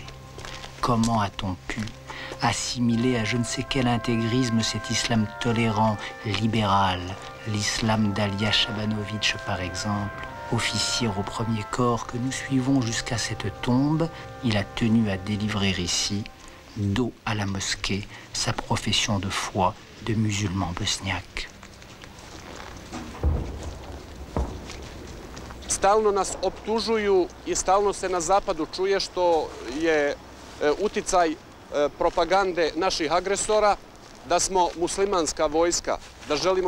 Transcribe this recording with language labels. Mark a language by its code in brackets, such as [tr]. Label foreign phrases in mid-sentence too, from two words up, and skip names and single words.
[fr] Comment a-t-on pu assimiler à je ne sais quel intégrisme cet islam tolérant, libéral, l'islam d'Alia Shabanovic par exemple, officier au 1er corps que nous suivons jusqu'à cette tombe? Il a tenu à délivrer ici, dos à la mosquée, sa profession de foi de musulman bosniak. [bs] Stalno nas optužuju i stalno se na zapadu čuje što je uticaj propagande naših agresora, da smo muslimanska vojska, da želimo